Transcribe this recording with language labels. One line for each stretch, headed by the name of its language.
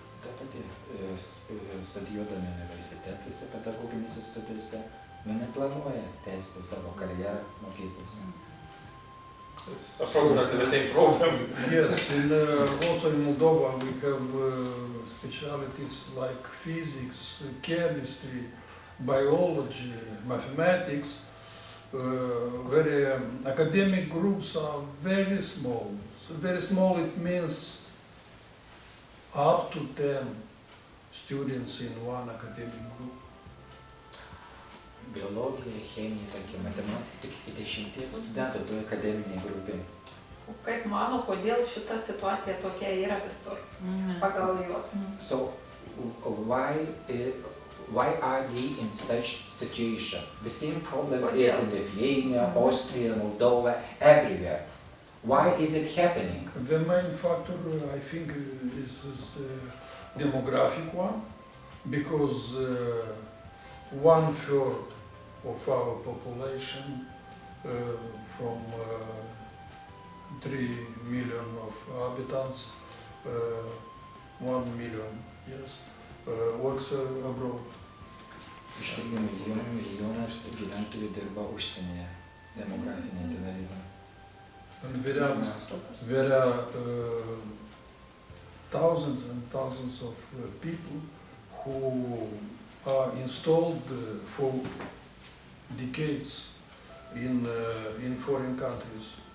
Lithuanian: Ta pati studijuodami universitetuose, pedagoginėse studijose, neplanuoja tęsti savo karjerą mokyklose.
English: it's approximately the same problem. Yes, also in Moldova we have specialties like physics, chemistry, biology, mathematics. Very academic groups are very small. So very small, it means up to 10 students in one academic group.
Lithuanian: Biologija, chemija, tarkim, matematika, tik iki 10 studentų toje akademinėje grupėje. O kaip mano, kodėl šita situacija tokia yra visur pagal juos?
English: So, why are they in such situation? The same problem is in Lithuania, Austria, Moldova, everywhere. Why is it happening? The main factor, I think, is demographic one, because 1/3 of our population, from 3 million of inhabitants, 1 million, yes, works abroad.
Lithuanian: Iš 3 milijonas gyventojų dirba užsienyje, demografinė dalyva.
English: And there are thousands and thousands of people who are installed for decades in foreign countries.